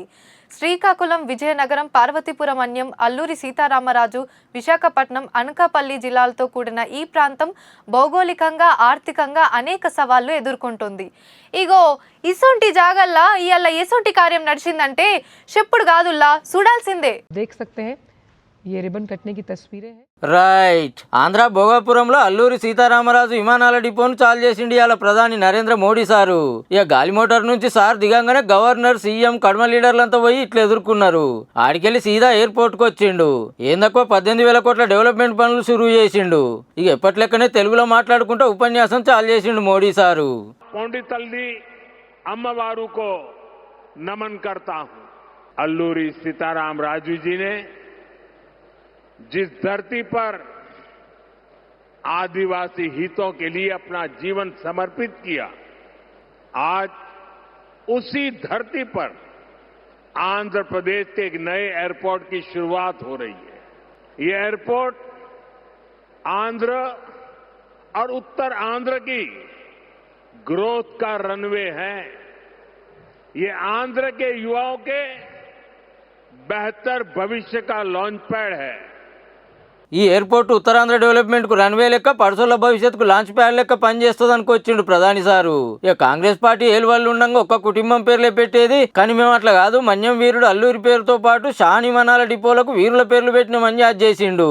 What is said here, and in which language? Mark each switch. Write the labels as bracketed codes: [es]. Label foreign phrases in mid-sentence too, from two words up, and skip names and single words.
[te] శ్రీకాకుళం, విజయనగరం, పార్వతీపురం అన్యం, అల్లూరి సీతారామరాజు, విశాఖపట్నం, అనకాపల్లి జిల్లాలతో కూడిన ఈ ప్రాంతం భౌగోళికంగా, ఆర్థికంగా అనేక సవాళ్లు ఎదుర్కొంటుంది. ఇగో ఇసొంటి జాగల్లా ఇయాల ఎసొంటి కార్యం నడిచిందంటే చెప్పుడు కాదుల్లా చూడాల్సిందే. [hi] ये रिबन कटने की तस्वीरें हैं. [te] రైట్. ఆంధ్ర భోగాపురంలో అల్లూరి సీతారామరాజు విమానాల డిపోను చాలు చేసిండి ఇవాళ ప్రధాని నరేంద్ర మోడీ సారు. ఇక గాలి మోటార్ నుంచి సార్ దిగంగానే గవర్నర్, సీఎం, కడమ లీడర్లంతా పోయి ఇట్లా ఎదుర్కొన్నారు. ఆడికెళ్ళి సీదా ఎయిర్పోర్ట్ కు వచ్చిండు. ఏందక్కువ 18,000 కోట్ల డెవలప్మెంట్ పనులు షురూ చేసిండు. ఇక ఎప్పట్లెక్కనే తెలుగులో మాట్లాడుకుంటూ ఉపన్యాసం చాలు చేసిండు మోడీ సారు. కొండితల్లి అమ్మవారుకు [hi] నమన్ करता हूं. अल्लूरी सीताराम राजू जी ने जिस धरती पर आदिवासी हितों के लिए अपना जीवन समर्पित किया, आज उसी धरती पर आंध्र प्रदेश के एक नए एयरपोर्ट की शुरुआत हो रही है. ये एयरपोर्ट आंध्र और उत्तर आंध्र की ग्रोथ का रनवे है. ये आंध्र के युवाओं के बेहतर भविष्य का [en] launch pad [hi] है. [te] ఈ ఎయిర్పోర్ట్ ఉత్తరాంధ్ర డెవలప్మెంట్ కు రన్వే లెక్క, పర్సుల భవిష్యత్తుకు [en] launch pad [te] లెక్క పనిచేస్తుంది అనుకొచ్చిండు ప్రధాని సారు. ఇక కాంగ్రెస్ పార్టీ ఏలువాళ్ళు ఉండగా ఒక్క కుటుంబం పేర్లే పెట్టేది, కానీ మేము అట్లా కాదు, మన్యం వీరుడు అల్లూరి పేరుతో పాటు షాన్ విమానాల డిపోలకు వీరుల పేర్లు పెట్టిన మన్యాజ్ చేసిండు.